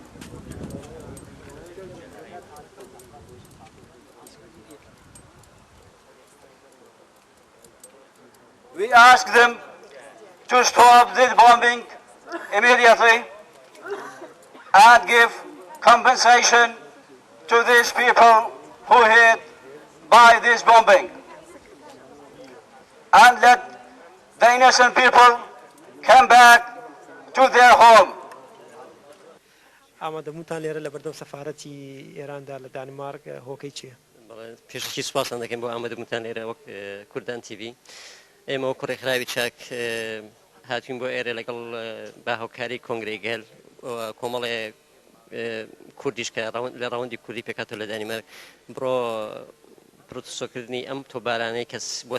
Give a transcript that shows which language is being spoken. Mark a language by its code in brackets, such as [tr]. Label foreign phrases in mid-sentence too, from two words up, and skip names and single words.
[en] We ask them to stop this bombing immediately and give compensation to these people who hit by this bombing. And let the innocent people come back to their home. [ckb] ئامادەبوونتان لێرە لە بەردەم سەفارەتی ئێراندا لە دانمارک هۆکەی چییە؟ پێشکی سوپاسان دەکەم بۆ ئامادەبوونتان لێرە وەک کوردان تیڤی. ئێمە وەک ڕێکخراوی چاک هاتوین بۆ ئێرە لەگەڵ باهاوکاری کۆنگرەی گەل کۆمەڵێ کوردیش کە لە ڕەوەندی کوردی پێکاتەوە لە دانمارک بڕۆ پرۆتستۆکردنی ئەم تۆبارانەی کەس بۆ